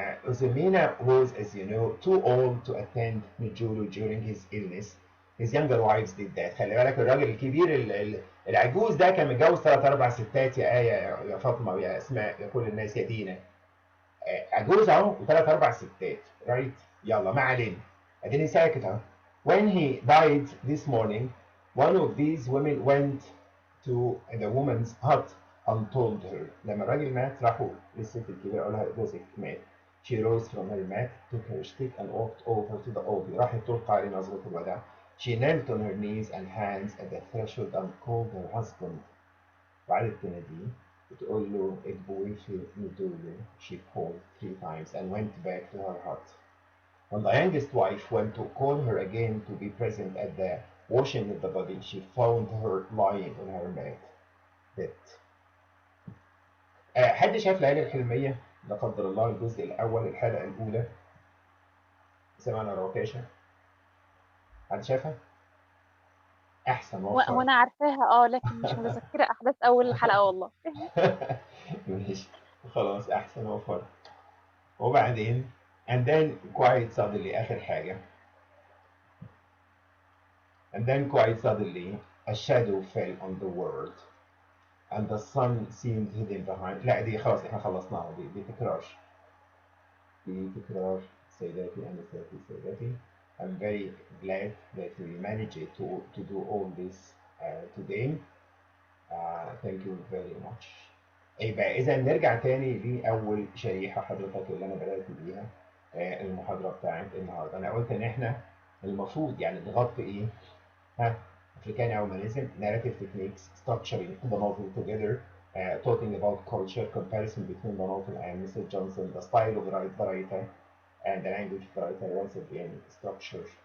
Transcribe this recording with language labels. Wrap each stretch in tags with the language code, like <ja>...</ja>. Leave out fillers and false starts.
<en>Uzumina was, as you know, too old to attend Nijulu during his illness. His younger wives did that.</en> <ar>خلي بالك الراجل الكبير العجوز ده كان متجوز 3 4 ستات يا آية يا فاطمة ويا أسماء يا كل الناس يا دينا. عجوز اهو و3 4 ستات، رايت؟ يلا ما علينا. اديني ساكت اهو.</ar> <en>When he died this morning, one of these women went to the woman's hut and told her.</en> <ar>لما الراجل مات راحوا للست الكبيرة قالوا لها جوزك مات.</ar> <en>She rose from her mat, took her stick and walked over to the altar.</en> <ar>راحت تلقى عليه نظرة الوداع.</ar> <en>She knelt on her knees and hands at the threshold and called her husband.</en> <ar>وقعدت تناديه بتقول له اتبويفي ندولو.</ar> <en>She called 3 times and went back to her hut. When the youngest wife went to call her again to be present at the washing of the body, she found her lying on her mat. bit.</en> <ar>حد شاف ليالي الحلمية؟ لا قدر الله الجزء الأول الحلقة الأولى، سمعنا روكاشة؟ حد شافها؟ أحسن وفر. وانا عارفاها لكن مش متذكره احداث اول حلقه والله. ماشي خلاص، أحسن وفر. وبعدين</ar> <en>and then quite suddenly</en> <ar>آخر حاجة</ar> <en>and then quite suddenly a shadow fell on the world and the sun seemed hidden behind.</en> <ar>لا دي خلاص احنا خلصناها، دي تكرار. دي تكرار سيداتي أنساتي سيداتي.</ar> <en>I'm very glad that we managed to do all this today. Thank you very much.</en> <ar>يبقى إذا نرجع تاني لأول شريحة حضرتك اللي أنا بدأت بيها المحاضرة بتاعت النهاردة. أنا قلت إن إحنا المفروض يعني نغطي إيه؟</ar> <en>African humanism, narrative techniques, structuring the novel together, talking about culture, comparison between the novel and Mr. Johnson, the style of the writer, and the language of the writer, once again, structure.</en>